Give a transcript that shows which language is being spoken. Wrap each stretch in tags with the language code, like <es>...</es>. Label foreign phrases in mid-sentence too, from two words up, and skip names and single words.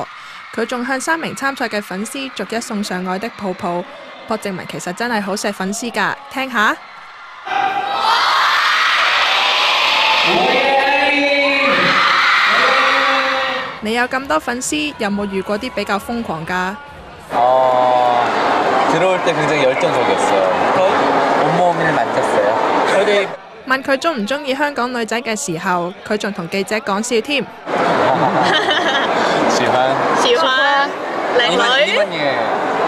<yue>佢仲向3名參賽嘅粉絲逐一送上愛的抱抱。朴正文其實真係好錫粉絲㗎，聽下。你有咁多粉絲，有冇遇過啲比較瘋狂㗎？</yue> <ko>들어올 때 굉장히 열정적이었어요. 온몸을 만졌어요.</ko> <yue>佢哋問佢中唔中意香港女仔嘅時候，佢仲同記者講笑添。喜歡喜歡靚女。</yue>